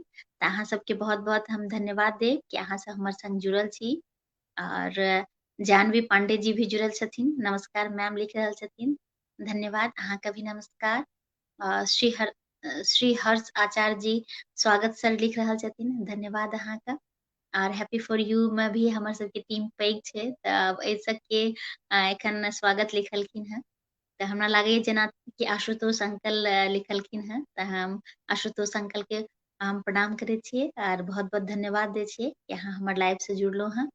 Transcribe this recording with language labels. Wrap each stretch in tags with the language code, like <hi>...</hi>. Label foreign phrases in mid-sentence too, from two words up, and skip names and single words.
<mai>तऽ अहाँ सबके बहुत-बहुत हम धन्यवाद देब कि अहाँ सब हमर संग जुड़ल छी। और जानवी पांडे जी भी जुड़ल छथिन, नमस्कार मैम लिख रहल छथिन, धन्यवाद। अहाँके भी नमस्कार। श्री हर्ष आचार्य जी स्वागत सर लिख रहल छथिन, धन्यवाद अहाँके। और हैप्पी फॉर यू में भी हमर सबके टीम पैघ छै, तऽ एहि सबके एखन स्वागत लिखलखिन हँ। तऽ हमरा लागैए जेना कि आशुतोष अंकल लिखलखिन हँ, तऽ हम आशुतोष अंकल के हम प्रणाम करै छियै और बहुत-बहुत धन्यवाद दै छियै कि अहाँ हमर लाइव से जुड़लहुँ हँ।</mai>